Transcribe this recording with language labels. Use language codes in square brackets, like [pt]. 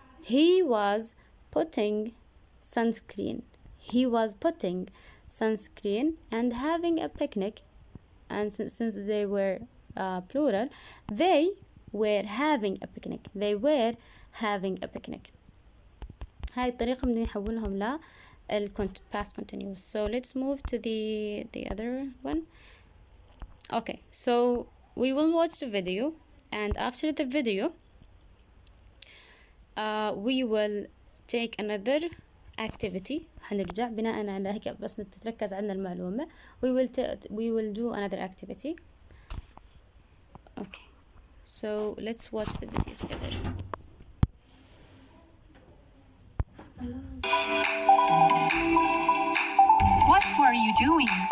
[en] he was putting sunscreen. he was putting sunscreen. and having a picnic. and since they were plural they were having a picnic. they were having a picnic. [ar] هاي الطريقة بدنا نحولهم ل [en] past continuous. so let's move to the other one. okay so we will watch the video and after the video we will take another activity. [ar] حنرجع بناء على هيك بس تتركز عندنا المعلومة. [en] we will do another activity. okay so let's watch the video together. What were you doing?